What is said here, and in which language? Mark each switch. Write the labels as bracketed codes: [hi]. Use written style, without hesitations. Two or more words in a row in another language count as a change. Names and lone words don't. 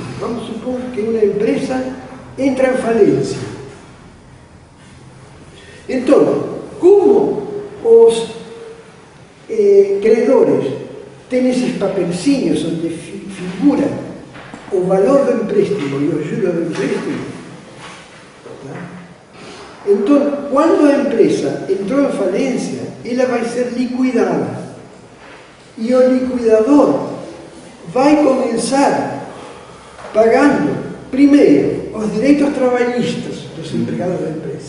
[gl] Vamos supor que unha empresa entra en falencia. Entón, como os credores ten eses papelcinhos onde figura o valor do empréstimo e o juro do empréstimo, tá? [pt] Entón, quando a empresa entrou en falencia, ela vai ser liquidada e o liquidador vai comenzar pagando primeiro os direitos trabalhistas dos empregados da empresa.